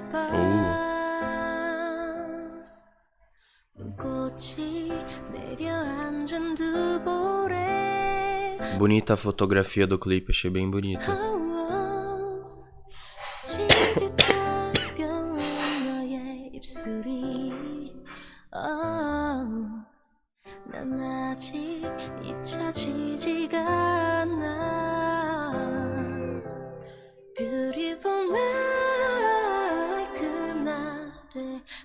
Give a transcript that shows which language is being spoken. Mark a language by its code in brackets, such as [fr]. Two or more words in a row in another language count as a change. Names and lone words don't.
[ko] Oh, 밤 꽃이 내려앉은 두 볼에 [pt] bonita a fotografia do clipe, achei bem bonita. [ko] 스치듯 가벼운 너의 입술이 난 아직 잊혀지지가 않아 [en] Beautiful night [ko] 그날의